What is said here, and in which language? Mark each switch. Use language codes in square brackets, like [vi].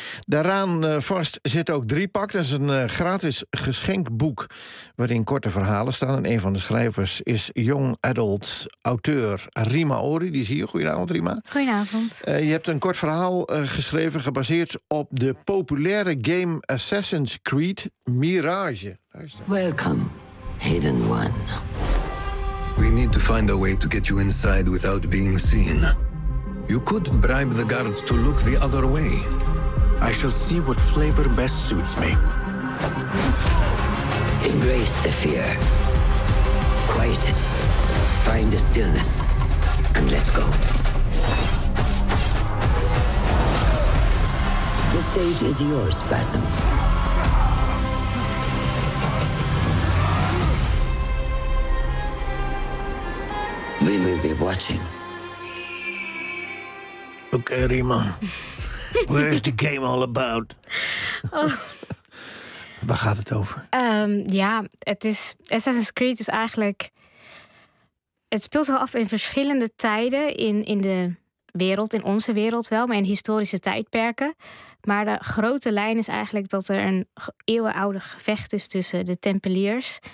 [nl] Daaraan vast zit ook Driepak. Dat is een gratis geschenkboek waarin korte verhalen staan. En een van de schrijvers is young adult auteur Rima Ori. Die is hier. Goedenavond, Rima. Goedenavond. Je hebt een kort verhaal geschreven gebaseerd op de populaire game Assassin's Creed Mirage. [en] Welcome, hidden one. We need to find a way to get you inside without being seen. You could bribe the guards to look the other way. I shall see what flavor best suits me. Embrace the fear. Quiet it. Find a stillness. And let's go. The stage is yours, Basim. We will be watching. Okay, Rima. Where is the game all about? [nl] Oh. Waar gaat het over? Het is Assassin's Creed is eigenlijk. Het speelt zich af in verschillende tijden in de wereld, in onze wereld wel, maar in historische tijdperken. Maar de grote lijn is eigenlijk dat er een eeuwenoude gevecht is tussen de Tempeliers.